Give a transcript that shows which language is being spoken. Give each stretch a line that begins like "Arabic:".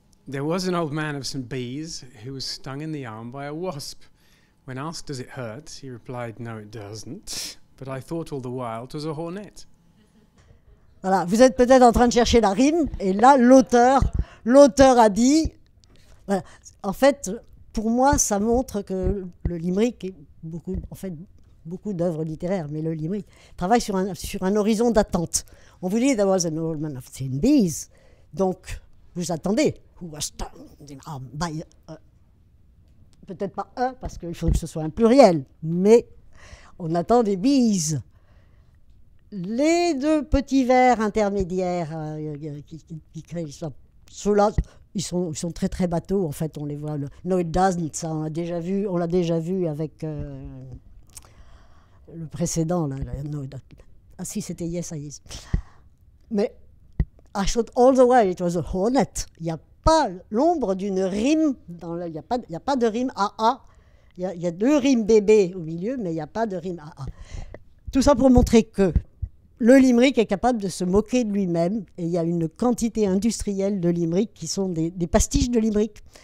English: There was an old man of St. Bees who was stung in the arm by a wasp. When asked, does it hurt, he replied, no, it doesn't. But I thought all the while it was a hornet.
French: Voilà, vous êtes peut-être en train de chercher la rime, et là, l'auteur a dit... Voilà, en fait, pour moi, ça montre que le limerick est beaucoup d'œuvres littéraires, mais le limerick travaille sur un horizon d'attente. On vous dit,
English: there was an old man of St.
French: Bees, donc vous attendez.
English: Who was stung by
French: peut-être pas un, parce qu'il faut que ce soit un pluriel, mais on attend des bees. Les deux petits vers intermédiaires qui créent ça, ceux-là, ils sont très très bateaux, en fait, on les voit.
English: No, it doesn't,
French: ça, on l'a déjà vu avec le précédent. Là, no, ah si, c'était
English: Yes, I is. Mais I thought all the while it was a hornet.
French: Il n'y a pas l'ombre d'une rime, il n'y a pas de rime AA. Il y a deux rimes bébé au milieu, mais il n'y a pas de rime AA. Tout ça pour montrer que le limerick est capable de se moquer de lui-même, et il y a une quantité industrielle de limerick qui sont des pastiches de limerick.